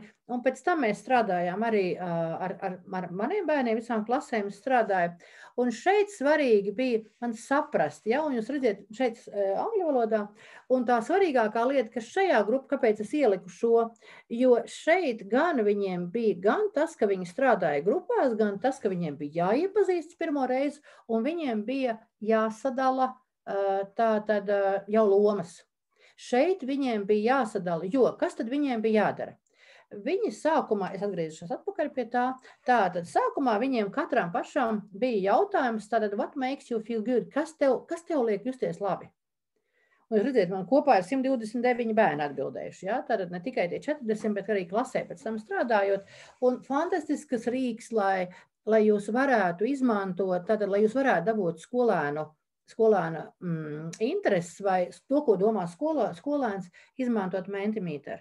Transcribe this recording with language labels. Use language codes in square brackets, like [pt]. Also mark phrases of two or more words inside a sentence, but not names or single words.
[lv] un pēc tam mēs strādājām arī ar maniem bērniem, visām klasēm strādāju, un šeit svarīgi bija man saprast, ja, un jūs redziet, šeit angļu valodā, un tā svarīgākā lieta, ka šajā grupā, kāpēc es ieliku šo, jo šeit gan viņiem bija gan tas, ka viņi strādāja grupās, gan tas, ka viņiem bija jāiepazīstas pirmo reizi, un viņiem bija jāsadala tātad jau lomas. Šeit viņiem bija jāsadala, jo kas tad viņiem bija jādara? Viņi sākumā, es atgriezušos atpakaļ pie tā, tātad sākumā viņiem katram pašam bija jautājums, tātad [en] what makes you feel good? [lv] Kas tev liek justies labi? Un jūs redziet, man kopā ir 129 bērni atbildējuši, ja? Tātad ne tikai tie 40, bet arī klasē pēc tam strādājot. Un fantastisks rīks, lai jūs varētu izmantot, tātad, lai jūs varētu dabūt skolēna intereses vai to, ko domā skolēns, izmantot Mentimeter.